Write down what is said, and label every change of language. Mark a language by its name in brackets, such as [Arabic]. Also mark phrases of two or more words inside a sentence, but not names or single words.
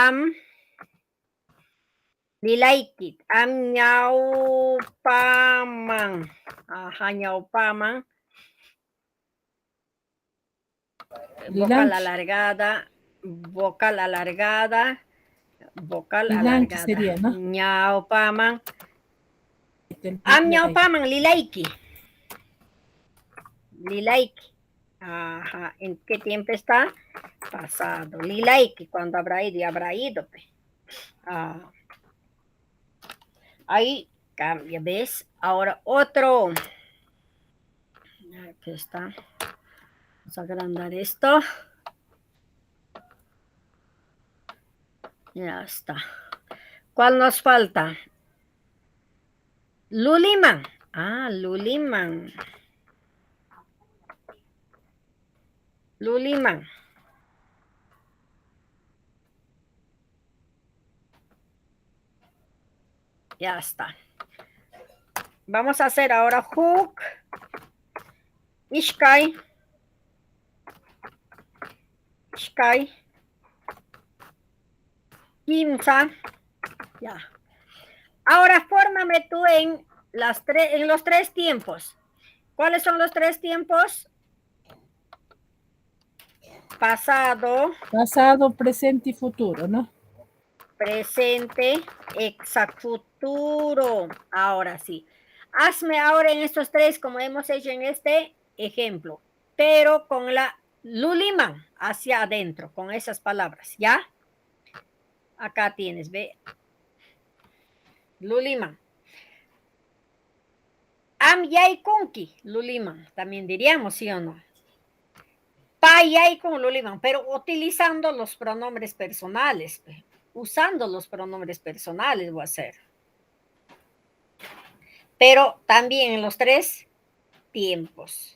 [Quechua] Lilaikit, nyaupaman. [Spanish] Ajá, nyaupaman. Vocal Lilanqui. alargada, vocal alargada, vocal Lilanqui alargada. sería, ¿no? Nyaupaman. Lilanqui. [Quechua] Nyaupaman, lilaiki. Lilaiki. [Spanish] Ajá, ¿en qué tiempo está? Pasado. Lilaiki, cuando habrá ido y habrá ido. Ah, ahí cambia, ¿ves? Ahora otro. Aquí está. Vamos a agrandar esto. Ya está. ¿Cuál nos falta? Luliman. Ah, Luliman. Luliman. Ya está. Vamos a hacer ahora hook. [Quechua] Ishkai. Ishkai. [Spanish] Kimsa. Ya. Ahora fórmame tú en los tres tiempos. ¿Cuáles son los tres tiempos? Pasado, Pasado, presente y futuro, ¿no? presente, futuro. Ahora sí. Hazme ahora en estos tres como hemos hecho en este ejemplo, pero con la Luliman hacia adentro, con esas palabras, ¿ya? Acá tienes, ve. Luliman. [Quechua] Am yai kunki, Luliman, [Spanish] también diríamos, ¿sí o no? [Quechua] Pa yai [Spanish] con Luliman, pero utilizando los pronombres personales, usando los pronombres personales voy a hacer. Pero también en los tres tiempos.